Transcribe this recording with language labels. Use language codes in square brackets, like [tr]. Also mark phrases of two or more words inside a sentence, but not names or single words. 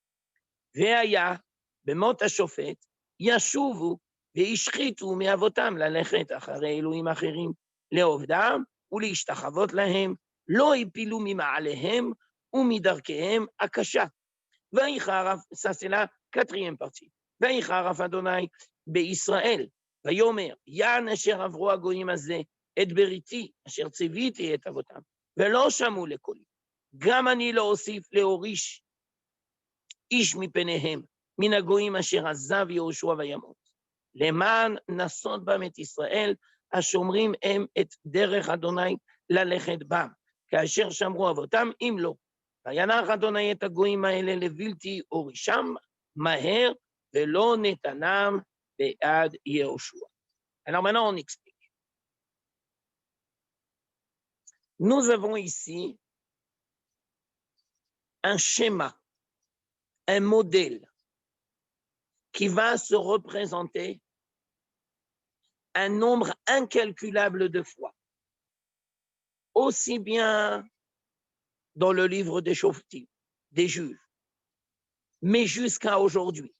[he] והיה במות השופט, ישובו והשחיתו מאבותם ללכת אחרי אלוהים אחרים, לעובדם ולהשתחוות להם, לא הפילו ממעליהם ומדרכיהם הקשה. ויחרף, [fr] ça c'est la quatrième partie. [he] ויחרף אדוני בישראל, ויאמר, יען אשר עברו הגויים הזה, את בריתי, אשר ציוויתי את אבותם, ולא שמעו לקולי. גם אני לא אוסיף להוריש איש מפניהם, מן הגויים אשר עזב יהושע וימות. למען נסות בם את ישראל, השומרים הם את דרך אדוני ללכת בם, כאשר שמרו אבותם, אם לא. וינח אדוני את הגויים האלה לבלתי הורישם מהר, ולא נתנם ביד יהושע. [fr] Alors maintenant on explique. Nous avons ici un schéma, un modèle qui va se représenter un nombre incalculable de fois, aussi bien dans le livre des Shoftim, des Juges, mais jusqu'à aujourd'hui.